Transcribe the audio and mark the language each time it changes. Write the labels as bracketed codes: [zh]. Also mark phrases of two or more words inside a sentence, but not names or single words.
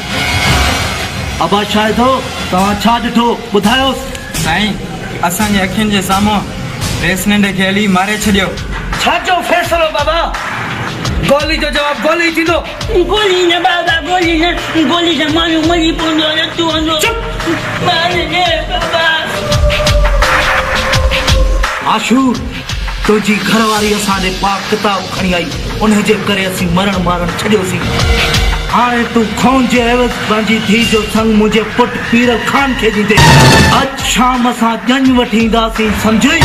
[sd] अबा शायद हो तव्हां छा ॾिठो ॿुधायोसि। साईं असांजे अखियुनि जे साम्हूं रेसनेंडे खे हली मारे छॾियो। छा जो फ़ैसिलो बाबा? गोली जो जवाब गोली थींदो। गोली न बाबा, गोली न, गोली से माण्हू मरी पवंदो न तूं वञो। चुप मारे दे बाबा। आशू तुझी घरवारी असांजे पाक किताब खणी आई, उनजे करे असीं मरण मारण छॾियोसीं। हाणे तूं खून जे एवज़ पंहिंजी धीउ जो संग मुंहिंजे पुट पीरल खान खे ॾींदे। अॼु शाम असां ॼञ वठी ईंदासीं, सम्झी?